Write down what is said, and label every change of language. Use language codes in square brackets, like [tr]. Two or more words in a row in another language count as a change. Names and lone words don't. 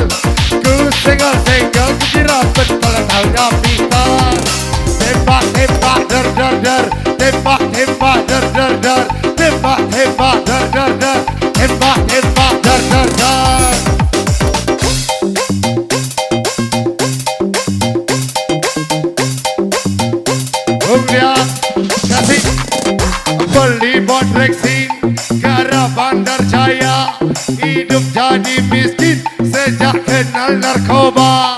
[id] Ku senggol-senggol ku kira betul tahunya pintar. Tembak, tembak, der, der, der. Tembak, tembak, der. dar dar, tembak tembak dar dar dar, tembak tembak dar dar dar. Kemudian kasih beli bot Rexin ke arah Bandar Jaya, hidup jadi miskin sejak kenal narkoba.